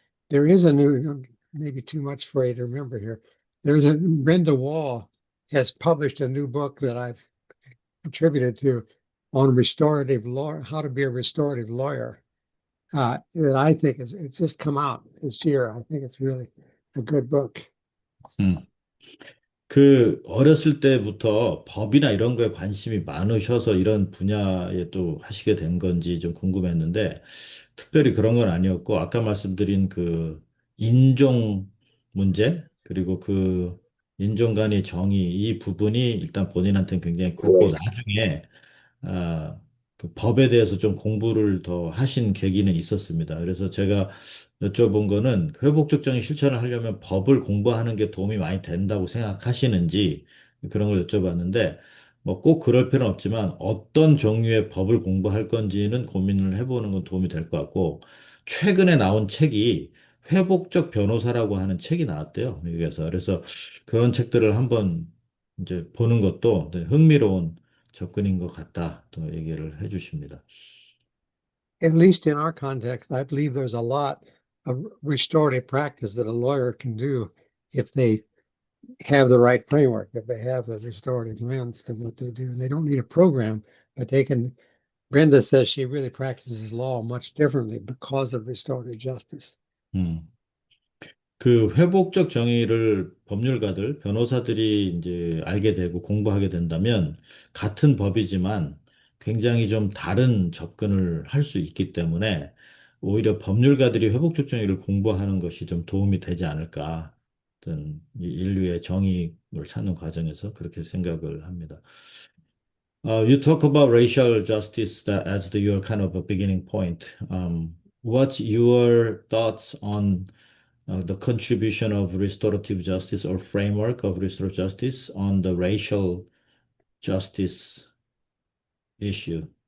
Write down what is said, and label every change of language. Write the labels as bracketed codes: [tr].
[en] There is a new, maybe too much for you to remember here. Brenda Wall has published a new book that I've contributed to on restorative law, how to be a restorative lawyer. That I think it's just come out this year. I think it's really a good book. 음. [ko] 어렸을 때부터 법이나 이런 거에 관심이 많으셔서 이런 분야에 또 하시게 된 건지 좀 궁금했는데, 특별히 그런 건 아니었고, 아까 말씀드린 인종 문제, 그리고 인종 간의 정의, 이 부분이 일단 본인한테는 굉장히 컸고, 나중에 법에 대해서 좀 공부를 더 하신 계기는 있었습니다. 그래서 제가 여쭤본 거는 회복적 정의 실천을 하려면 법을 공부하는 게 도움이 많이 된다고 생각하시는지 그런 걸 여쭤봤는데 뭐 꼭 그럴 필요는 없지만 어떤 종류의 법을 공부할 건지는 고민을 해보는 건 도움이 될 것 같고 최근에 나온 책이 회복적 변호사라고 하는 책이 나왔대요. 미국에서. 그래서 그런 책들을 한번 이제 보는 것도 네, 흥미로운 접근인 것 같다. 또 얘기를 해주십니다. [en] At least in our context, I believe there's a lot of restorative practice that a lawyer can do if they have the right framework, if they have the restorative lens to what they do. And they don't need a program, but they can. Brenda says she really practices law much differently because of restorative justice. 음. [ko] 회복적 정의를 법률가들, 변호사들이 이제 알게 되고 공부하게 된다면 같은 법이지만 굉장히 좀 다른 접근을 할 수 있기 때문에 오히려 법률가들이 회복적 정의를 공부하는 것이 좀 도움이 되지 않을까. 어떤 이 인류의 정의를 찾는 과정에서 그렇게 생각을 합니다. [en] You talk about racial justice as your kind of a beginning point. What's your thoughts on the contribution of restorative justice or framework of restorative justice on the racial justice issue?